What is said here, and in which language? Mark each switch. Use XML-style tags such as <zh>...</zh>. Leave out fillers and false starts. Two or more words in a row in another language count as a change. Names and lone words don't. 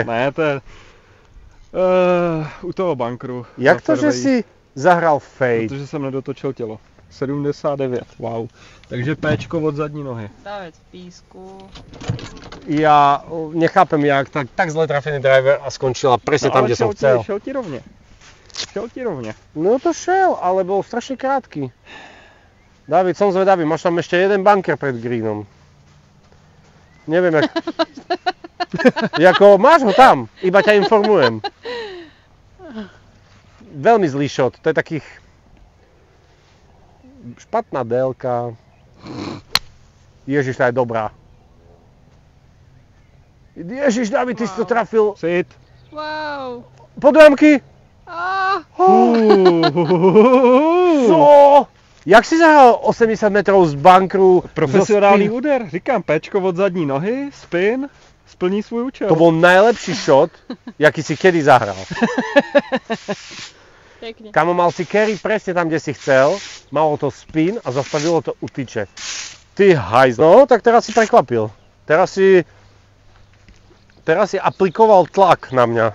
<cs>Ne, to je u toho bunkru. Jak to, že si zahral fade? Protože jsem nedotočil tělo. 79, wow. Takže Pčko od zadní nohy. David v písku.</cs> <sk>Ja nechápem, jak tak zle trafený driver a skončila presne tam, kde som chcel.</sk> <cs>Šel ti rovne. Šel ti rovne.</cs> <sk>No to šel, ale bol strašne krátky. David, som zvedavý, máš tam ešte jeden bunker pred greenom. Neviem, jak... Jako, máš ho tam, iba ťa informujem. Veľmi zlý shot, to je takých...</sk> <cs>Špatná délka. Ježiš, tá je dobrá. Ježiš, David, ty si to trafil. Sit. Wow. Podojamky. Co?</cs> <sk>Jak si zahral 80 metrov z bunkru?</sk> <cs>Profesionální úder. Říkám, Pčko od zadní nohy, spin, splní svůj účel.</cs> <sk>To bol najlepší shot, jaký si kedy zahral. Pekne. Kamo, mal si carry presne tam, kde si chcel, malo to spin a zastavilo to u tyče.</sk> <cs>Ty hajz.</cs> <sk>No, tak teraz si prekvapil. Teraz si aplikoval tlak na mňa.</sk>